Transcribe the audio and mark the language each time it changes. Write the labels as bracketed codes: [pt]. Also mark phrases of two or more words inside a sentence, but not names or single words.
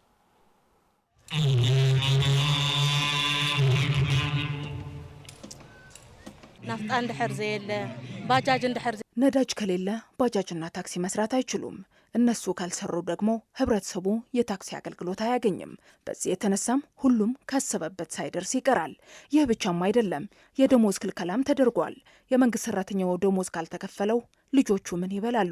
[ti] ናፍጣ እንድሕር ዘየለ ባጃጅ እንድሕር [am] ነዳጅ ከሌለ ባጃጅና ታክሲ መስራት አይችሉም። እነሱ ካልሰሩ ደግሞ ህብረተሰቡ የታክሲ አገልግሎት አያገኝም። በዚህ የተነሳም ሁሉም ካሰበበት ሳይደርስ ይቀራል። ይህ ብቻም አይደለም፣ የደሞዝ ክልከላም ተደርጓል። የመንግስት ሰራተኛው ደሞዝ ካልተከፈለው ልጆቹ ምን ይበላሉ?